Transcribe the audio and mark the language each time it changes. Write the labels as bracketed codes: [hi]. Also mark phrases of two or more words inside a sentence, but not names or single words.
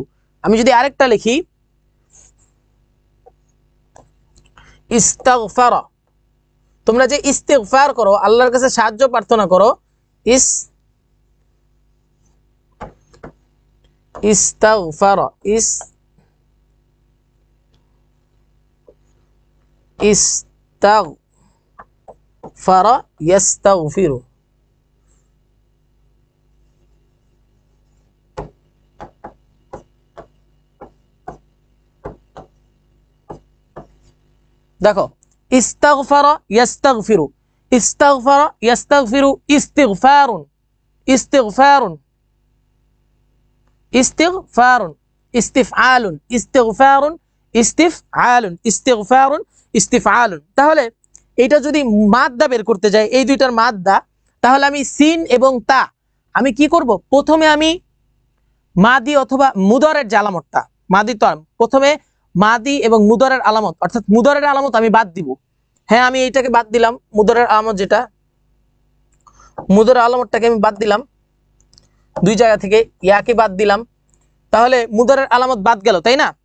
[bn] আমি যদি আরেকটা লিখি ইস্তাগফারা, তোমরা যে ইস্তিগফার করো, আল্লাহর কাছে সাহায্য প্রার্থনা করো, [ar] استغفر، استغفر يستغفر. দেখো استغفر يستغفر، استغفر يستغفر، استغفار، استغفار، استغفار، استفعال، استغفار، استفعال، استغفار، استفعال, ইস্তিগফারুন, ইস্তিফআলুন, ইস্তিগফারুন, ইস্তিফআলুন। [bn] তাহলে এটা যদি মাদ্দা বের করতে যাই, এই দুইটার মাদ্দা, তাহলে আমি সিন এবং তা আমি কি করব? প্রথমে আমি মাদি অথবা মুদরের যে আলামতটা, মাদি তো প্রথমে মাদি এবং মুদরের আলামত, অর্থাৎ মুদরের আলামত আমি বাদ দিব। হ্যাঁ আমি এইটাকে বাদ দিলাম, মুদরের আলামত যেটা, মুদরের আলামতটাকে আমি বাদ দিলাম, দুই জায়গা থেকে ইয়াকে বাদ দিলাম, তাহলে মুদরের আলামত বাদ গেল, তাই না?